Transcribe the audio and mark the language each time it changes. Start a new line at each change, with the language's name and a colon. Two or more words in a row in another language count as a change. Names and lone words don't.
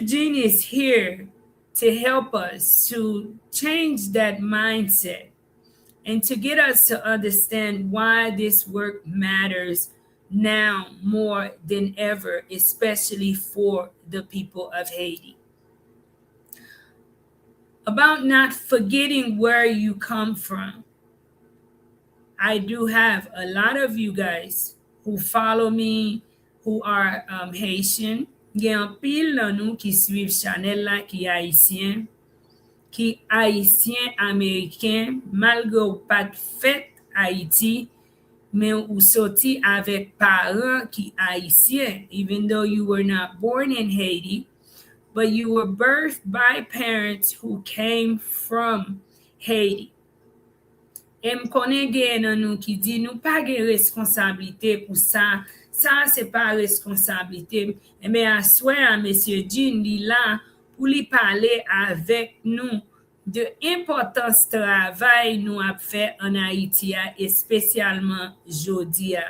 English: Gene is here to help us to change that mindset and to get us to understand why this work matters now more than ever, especially for the people of Haiti. About not forgetting where you come from. I do have a lot of you guys who follow me who are Haitian.
Haitian Creole: Gen an pil nan nou ki suiv chanel la ki Haitien, ki Haitien Ameriken, malgre ou pat fet Haiti, men ou soti avek paran ki Haitien,
English: even though you were not born in Haiti, but you were birthed by parents who came from Haiti.
Haitian Creole: E m konen gen nan nou ki di nou pa gen responsabilite pou sa se pa responsabilite. E men aswe a M. Jean li la pou li pale avek nou de importans travay nou ap fe an Haiti a, espesyalman jodi a.